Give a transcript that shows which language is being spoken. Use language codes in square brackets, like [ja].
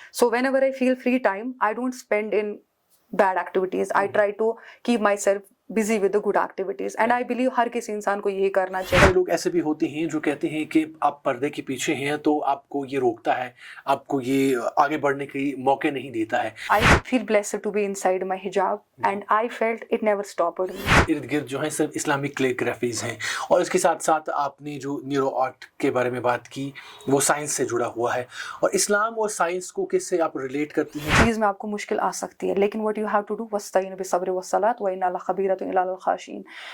[en] So whenever I feel free time, I don't spend in bad activities. I try to keep myself busy with the good activities, and I believe [hi] हर किसी इंसान को यही करना चाहिए. कई लोग ऐसे भी होते हैं जो कहते हैं कि आप पर्दे के पीछे हैं तो आपको ये रोकता है, आपको ये आगे बढ़ने के मौके नहीं देता है. [en] I feel blessed to be inside my hijab, and I felt it never stopped me. [hi] इर्द गिर्द जो है सिर्फ इस्लामिक कैलीग्राफीज हैं, और इसके साथ साथ आपने जो न्यूरो आर्ट के बारे में बात की वो साइंस से जुड़ा हुआ है, और इस्लाम और साइंस को किससे आप रिलेट करती हैं? चीज़ में आपको मुश्किल आ सकती है, लेकिन [en] what you have to do [ar] वस्तईन बिस्सब्र वस्सलात व इन्ना लखबीरतुन इला खाशिन.